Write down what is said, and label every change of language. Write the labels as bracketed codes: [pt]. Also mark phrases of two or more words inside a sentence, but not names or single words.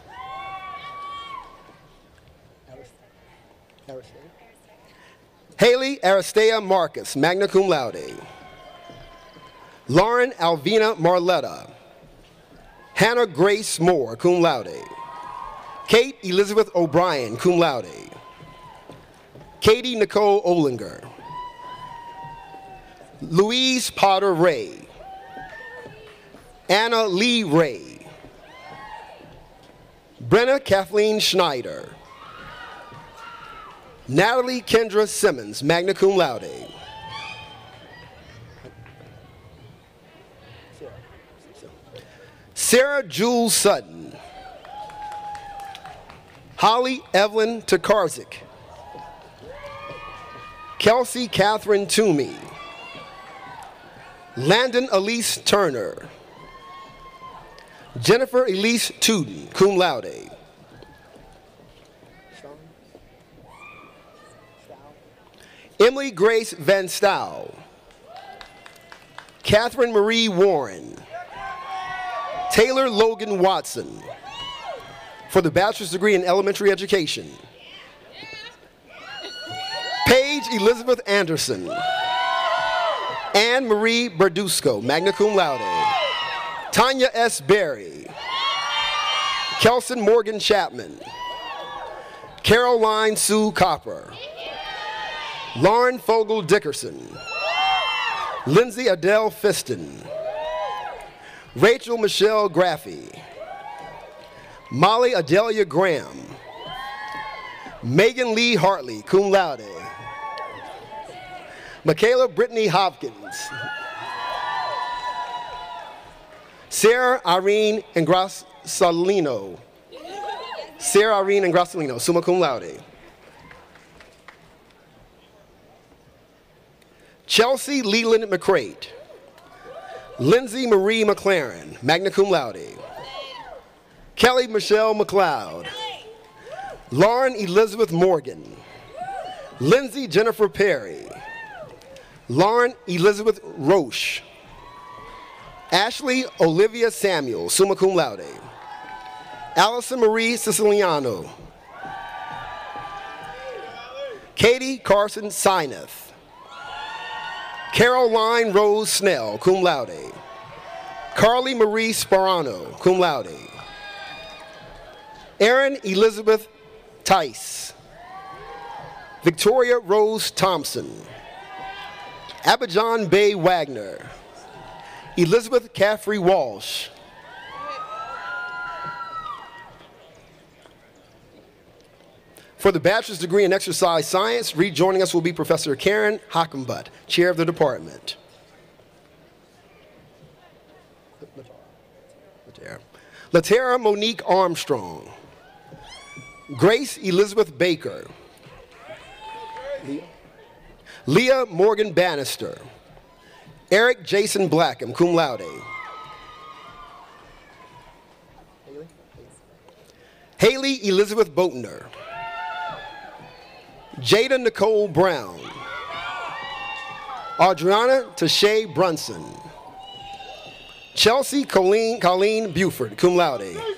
[en] Haley Aristea Marcus, [la] magna cum laude. [en] Lauren Alvina Marletta. Hannah Grace Moore, [la] cum laude. [en] Kate Elizabeth O'Brien, [la] cum laude. [en] Katie Nicole Olinger. Louise Potter Ray. Anna Lee Ray. Brenna Kathleen Schneider. Natalie Kendra Simmons, [la] magna cum laude. [en] Sarah Jules Sutton. Holly Evelyn Tokarzik. Kelsey Catherine Toomey. Landon Elise Turner. Jennifer Elise Tuden, [la] cum laude. [en] Emily Grace Van Stow. Catherine Marie Warren. Taylor Logan Watson. For the bachelor's degree in elementary education. Paige Elizabeth Anderson. Anne Marie Berdusco, [la] magna cum laude. [en] Tanya S. Berry. Kelson Morgan Chapman. Caroline Sue Copper. Lauren Fogel Dickerson. Lindsay Adele Fiston. Rachel Michelle Graffey. Molly Adelia Graham. Megan Lee Hartley, [la] cum laude. [en] Michaela Brittany Hopkins. Sarah Irene Ingrassalino. Sarah Irene Ingrassalino, [la] summa cum laude. [en] Chelsea Leland McCrate. Lindsay Marie McLaren, [la] magna cum laude. [en] Kelly Michelle McLeod. Lauren Elizabeth Morgan. Lindsay Jennifer Perry. Lauren Elizabeth Roche. Ashley Olivia Samuel, [la] summa cum laude. [en] Allison Marie Siciliano. Katie Carson Sineth. Caroline Rose Snell, [la] cum laude. [en] Carly Marie Sparano, [la] cum laude. [en] Erin Elizabeth Tice. Victoria Rose Thompson. Abidjan Bay Wagner. Elizabeth Caffrey Walsh. For the bachelor's degree in exercise science, rejoining us will be Professor Karen Hockenbutt, chair of the department. Latera Monique Armstrong. Grace Elizabeth Baker. Leah Morgan Bannister. Eric Jason Blackham, [la] cum laude. [en] Haley Elizabeth Boatner. Jada Nicole Brown. Adriana Tashay Brunson. Chelsea Colleen Buford, [la] cum laude.